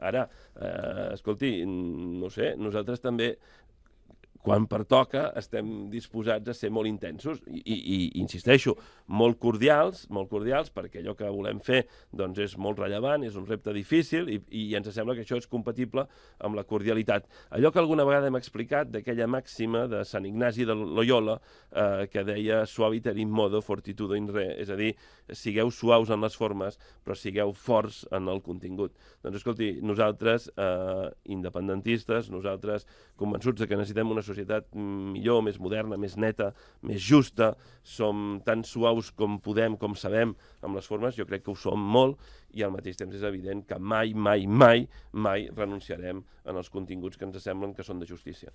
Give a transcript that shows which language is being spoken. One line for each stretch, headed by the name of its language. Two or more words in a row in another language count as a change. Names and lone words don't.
Catalan: Ara, escolti, no sé, nosaltres també, quan pertoca, estem disposats a ser molt intensos i insisteixo, molt cordials, perquè allò que volem fer doncs, és molt rellevant, és un repte difícil i ens sembla que això és compatible amb la cordialitat. Allò que alguna vegada hem explicat d'aquella màxima de Sant Ignasi de Loyola que deia
Latin: suaviter in modo, fortitudo in re,
Catalan: és a dir, sigueu suaus en les formes, però sigueu forts en el contingut. Doncs escolti, nosaltres, independentistes, nosaltres convençuts que necessitem una societat millor, més moderna, més neta, més justa, som tan suaus com podem, com sabem, amb les formes, jo crec que ho som molt, i al mateix temps és evident que mai, mai, mai, mai renunciarem en els continguts que ens semblen que són de justícia.